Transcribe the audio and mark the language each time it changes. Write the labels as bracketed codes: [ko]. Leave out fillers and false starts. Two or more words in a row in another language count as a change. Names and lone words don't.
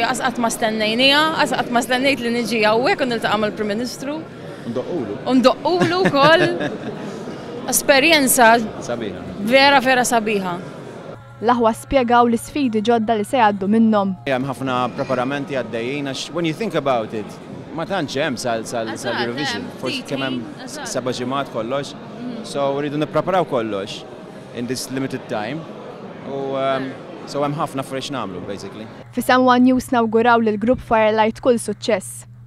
[mt] Qatt ma stennejnija, qatt ma stennejt li niġi hawnhekk u niltaqa' mal-Prim Ministru. Ndoqqulu wkoll. Esperjenza sabiħa. Vera sabiħa. L-aħwa spjegaw l-isfidi ġodda li se jgħaddu minnhom. Hemm ħafna preparamenti għaddejjin għax [en] when you think about it, [mt] ma tantx hemm sal-Eurovision. Forsi kemm hemm 7 ġimgħat kollox. So rridu nippreparaw kollox [en] in this limited time. [mt] So hemm ħafna fresh nagħmlu basically. Fisem One News nawguraw lil grupp Firelight kull suċċess.